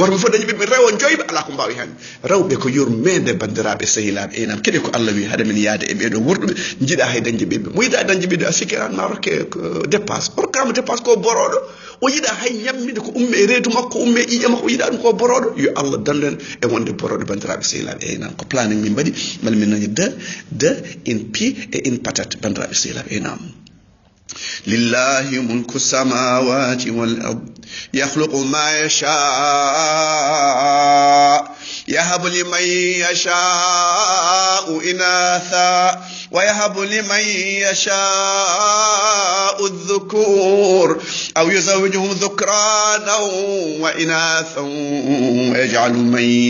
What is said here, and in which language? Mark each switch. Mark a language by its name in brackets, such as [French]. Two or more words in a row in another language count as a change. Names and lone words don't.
[Fula] gorko fof dañi ɓe rewo joyɓe ala ko mbawi hen rewɓe ko yurmede bandiraɓe sehilaɓe enam kadi ko Allah wi haade men yaade e ɓeɗo wurɗuɓe jiiɗa hay dañde ɓiɓɓe mo yiɗa dañde ɓiɓɓe a sikkiran ma rokke dépense hokkama dépense ko boroɗo o yiɗa hay ñammide ko umme e reedu makko umme e ƴiƴe makko yiɗa ɗum ko boroɗo yo Allah dandu en e wonde boroɗo bandiraɓe sehilaɓe enam ko planning min mbaɗi mala min nañi [French] de une pie et une patate [Fula] bandiraɓe sehilaɓe enam [Arabic] لله ملك السماوات والأرض يخلق ما يشاء يهب لمن يشاء إناثا ويهب لمن يشاء الذكور أو يزوجهم ذكرانا وإناثا ويجعل من